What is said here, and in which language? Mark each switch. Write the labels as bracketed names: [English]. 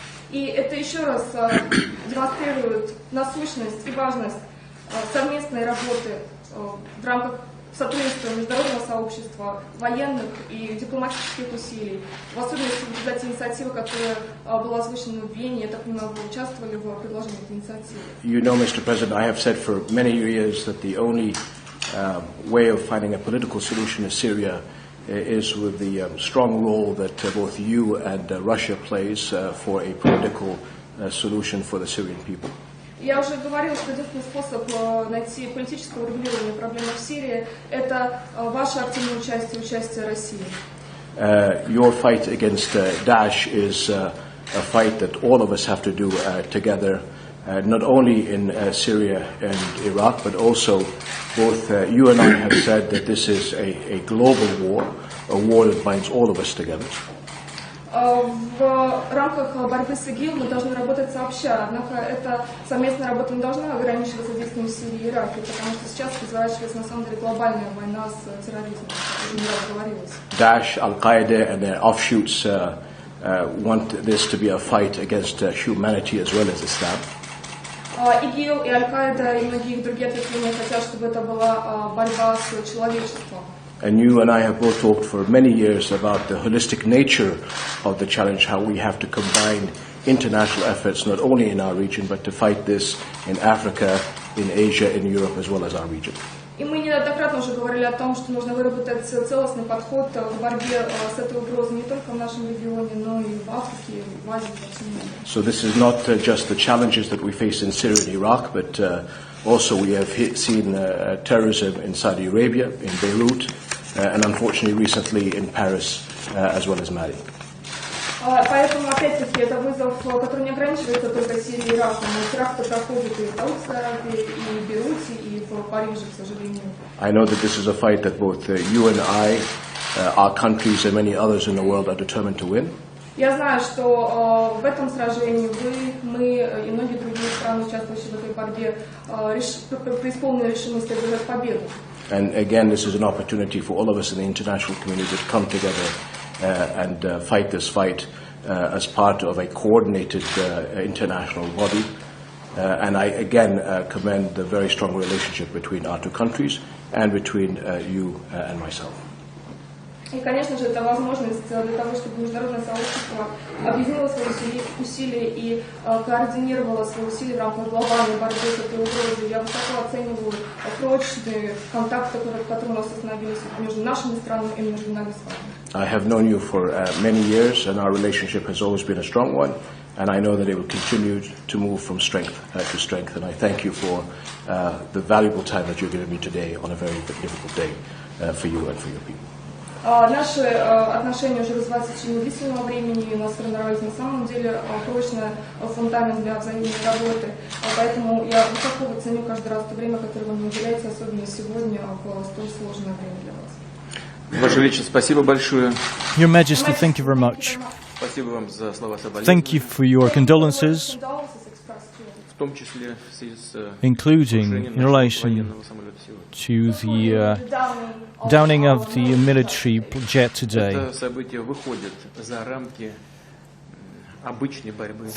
[Russian] И это еще раз демонстрирует насущность и важность совместной работы в рамках сотрудничества международного сообщества, военных и дипломатических усилий, в особенности в результате инициативы, которая была озвучена в Вене. Я так понимаю, вы участвовали в предложении этой инициативы. [English] You know, Mr. President, I have said for many years that the only way of finding a political solution in Syria is with the strong role that both you and Russia plays for a political solution for the Syrian people. [Russian] Я уже говорила, что единственный способ найти политическое урегулирование проблемы в Сирии – это ваше активное участие России. [English] Your fight against Daesh is a fight that all of us have to do together, not only in Syria and Iraq, but also both you and I have said that this is a global war, a war that binds all of us together. [Russian] В рамках борьбы с ИГИЛ мы должны работать сообща, однако эта совместная работа не должна ограничиваться действием в Сирии и Ираке, потому что сейчас разворачивается на самом деле глобальная война с терроризмом, как уже не раз говорилось. [English] Daesh, Al-Qaeda and their offshoots want this to be a fight against humanity as well as Islam. [Russian] ИГИЛ и Аль-Каида и многие другие ответвления хотят, чтобы это была борьба с человечеством. [English] And you and I have both talked for many years about the holistic nature of the challenge, how we have to combine international efforts not only in our region, but to fight this in Africa, in Asia, in Europe, as well as our region. [Russian] И мы неоднократно уже говорили о том, что нужно выработать целостный подход к борьбе с этой угрозой не только в нашем регионе, но и в Африке, в Азии, во всем мире. [English] So this is not just the challenges that we face in Syria and Iraq, but also we have seen terrorism in Saudi Arabia, in Beirut, and unfortunately recently in Paris, as well as Mali. [Russian] Поэтому, опять-таки, это вызов, который не ограничивается только Сирией и Ираком. Теракты проходят и в Саудовской Аравии, и в Бейруте, и в Париже, к сожалению. [English] I know that this is a fight that both you and I, our countries and many others in the world are determined to win. [Russian] Я знаю, что в этом сражении вы, мы и многие другие страны, участвующие в этой борьбе, преисполнены решимости одержать победу. [English] And again, this is an opportunity for all of us in the international community to come together and fight this fight as part of a coordinated international body. And I again commend the very strong relationship between our two countries and between you and myself. [Russian] И, конечно же, это возможность для того, чтобы международное сообщество объединило свои усилия и координировало свои усилия в рамках глобальной борьбы с этой угрозой. Я высоко оцениваю прочные контакты, которые у нас установились между нашими странами и между нами с вами. [English] I have known you for many years, and our relationship has always been a strong one, and I know that it will continue to move from strength to strength, and I thank you for the valuable time that you've given me today on a very difficult day for you and for your people. [Russian] Наши отношения уже развиваются в течение длительного времени, и у нас сформировались на самом деле прочный фундамент для взаимной работы. Поэтому я высоко ценю каждый раз то время, которое вы мне уделяете, особенно сегодня, в столь сложное время для вас. Ваше Величество, спасибо большое. [English] Your Majesty, thank you very much. [Russian] Спасибо вам за слова [English] Thank you for your condolences, [Russian] в том числе в связи с [English] including [Russian] крушением [English] in [Russian] нашего [English] relation [Russian] военного самолета [English] to [Russian] сегодня. [English] the downing of the military jet today. [Russian] Это событие выходит за рамки обычной борьбы с